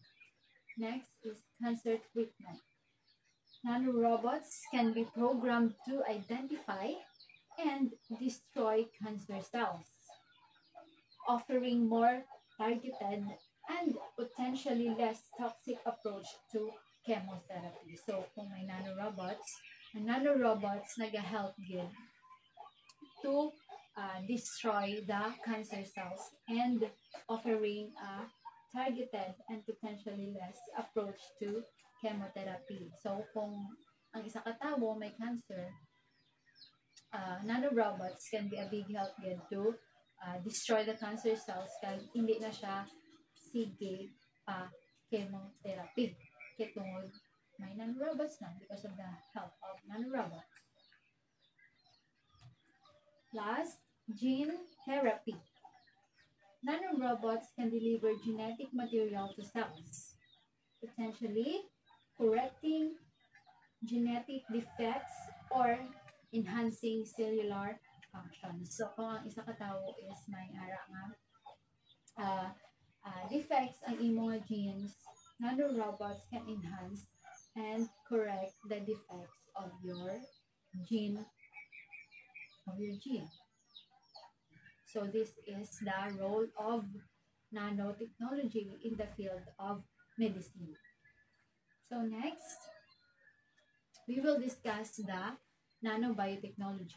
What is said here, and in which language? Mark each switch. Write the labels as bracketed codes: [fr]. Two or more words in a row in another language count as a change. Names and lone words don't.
[en] Next is cancer treatment. Nanorobots can be programmed to identify and destroy cancer cells, offering more targeted and potentially less toxic approach to chemotherapy. So, [hil] kung may ang nanorobots nag-help din [en] to destroy the cancer cells and offering a targeted and potentially less approach to chemotherapy. So, [hil] kung ang isa katao may cancer, [en] nanorobots can be a big help din to destroy the cancer cells [hil] kaya hindi na siya sige pa chemotherapy. Kaya tungod may nanorobots na [en] because of the help of nanorobots. Last, gene therapy. Nanorobots can deliver genetic material to cells, potentially correcting genetic defects or enhancing cellular function. So, [hil] kung ang isa ka tao is may ara nga defects ang imong genes, [en] nanorobots can enhance and correct the defects of your gene. So, this is the role of nanotechnology in the field of medicine. So next, we will discuss the nanobiotechnology.